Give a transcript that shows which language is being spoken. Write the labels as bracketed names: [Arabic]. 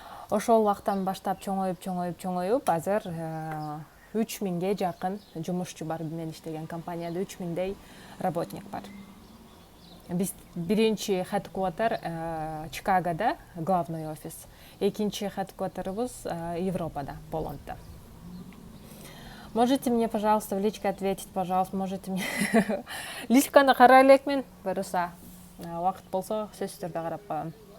[Kyrgyz] Ошол убактан баштап чоңоюп, азыр 3000ге жакын жумушчу бар менен иштеген компанияда 3000дей работник бар. Биз биринчи headquarter Чикагода, главный офис. Экинчи headquarter'ыбыз Европада, Болондо. [Russian] Можете мне, пожалуйста, в личке ответить, пожалуйста, можете мне [Kyrgyz] личканы карай элекмин, буюрса. Убакыт болсо сөзсүздөрдү карап коем.